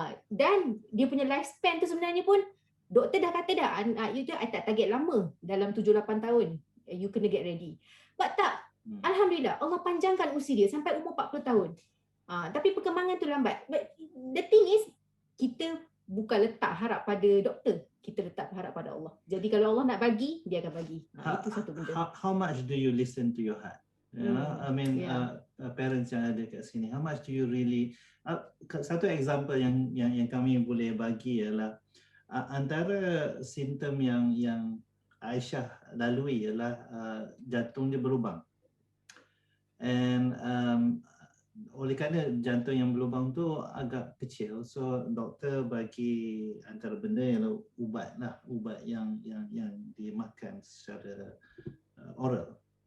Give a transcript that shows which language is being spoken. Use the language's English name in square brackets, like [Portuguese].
[Malay] Dan dia punya lifespan tu sebenarnya pun doktor dah kata dah, you tu I tak target lama, dalam 7-8 tahun you kena [English] get ready. [Malay] But tak, alhamdulillah Allah panjangkan usia dia sampai umur 40 tahun. Tapi perkembangan tu lambat. [English] But the thing is, [Malay] kita bukan letak harap pada doktor, kita letak harap pada Allah. Jadi kalau Allah nak bagi, dia akan bagi. Itu satu benda. [English] How much do you listen to your heart? I mean, parents [Malay] yang ada kat sini, [English] how much do you really? [Malay] Satu example yang kami boleh bagi ialah antara simptom yang Aisyah lalui ialah jantung dia berlubang. And oleh kerana jantung yang berlubang tu agak kecil, so doktor bagi antara benda ialah ubat yang dimakan secara oral.